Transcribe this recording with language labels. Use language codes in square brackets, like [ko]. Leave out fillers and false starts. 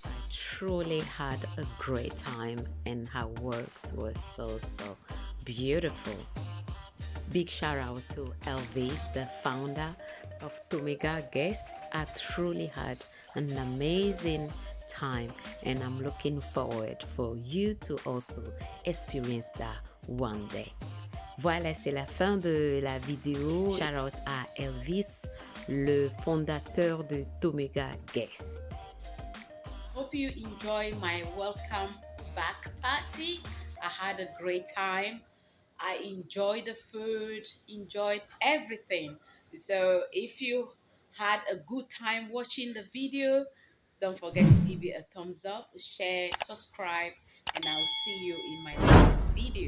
[en] Truly had a great time, and her works were so beautiful. Big shout out to Elvis, the founder of Tomega Guest. I truly had an amazing time, and I'm looking forward for you to also experience that one day. [fr] Voilà, c'est la fin de la vidéo. Shout out à Elvis, le fondateur de Tomega Guest. [en] Hope you enjoy my welcome back party. I had a great time. I enjoyed the food, enjoyed everything. So if you had a good time watching the video, don't forget to give it a thumbs up, share, subscribe, and I'll see you in my next video.